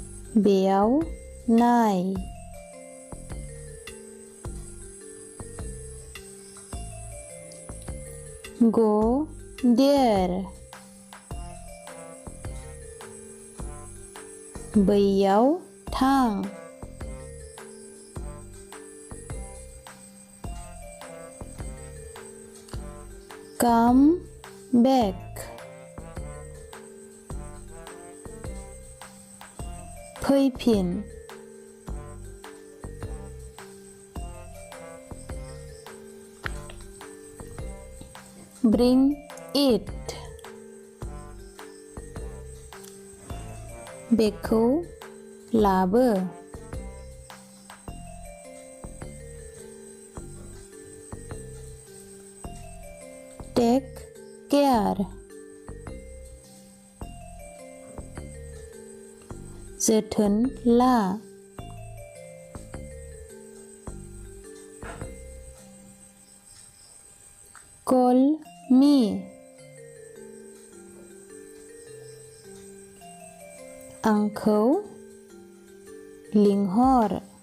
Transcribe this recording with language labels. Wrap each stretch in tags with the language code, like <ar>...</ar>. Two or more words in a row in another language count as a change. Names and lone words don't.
<brx>बेयाव नाय</brx> <en>Go there</en> <brx>बैयाव थां</brx> <en>Come back फैफिन Bring it</en> <brx>बेखौ लाबो</brx> <en>Take care</en> <brx>जोथोन ला</brx> <en>Call me</en> <brx>आंखौ लिंहर</brx>